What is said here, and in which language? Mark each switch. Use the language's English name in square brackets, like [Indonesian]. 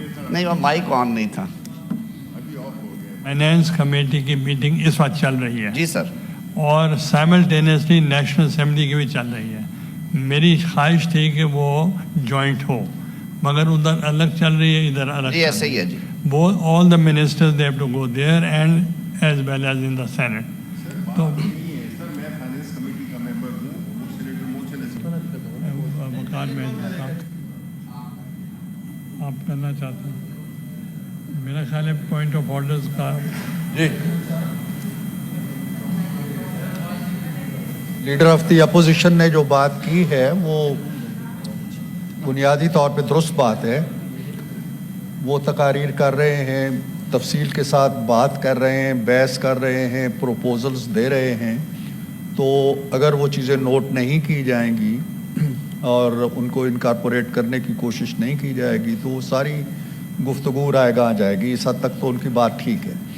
[Urdu] نہیں، وہ مائک آن نہیں تھا۔ فائنینس کمیٹی کی میٹنگ اس وقت چل رہی ہے جی سر، اور سائملٹینیسلی نیشنل اسمبلی کی بھی چل رہی ہے۔ میری خواہش تھی کہ وہ جوائنٹ ہو، مگر ادھر الگ چل رہی ہے، ادھر الگ جی ایسے ہی ہے جی۔ [English] both all the ministers they have to go there and as well as in the Senate. [Urdu] تو سر میں فائنانس کمیٹی کا ممبر ہوں، وہ سینیٹر موچن وقار میں آپ کرنا چاہتے ہیں؟ میرا خیال ہے پوائنٹ آف آرڈرز کا جی، لیڈر آف دی اپوزیشن نے جو بات کی ہے وہ بنیادی طور پہ درست بات ہے۔ وہ تقاریر کر رہے ہیں، تفصیل کے ساتھ بات کر رہے ہیں، بحث کر رہے ہیں، پروپوزلز دے رہے ہیں، تو اگر وہ چیزیں نوٹ نہیں کی جائیں گی اور ان کو انکارپوریٹ کرنے کی کوشش نہیں کی جائے گی تو وہ ساری گفتگو رائے گاہ جائے گی۔ اس حد تک تو ان کی بات ٹھیک ہے،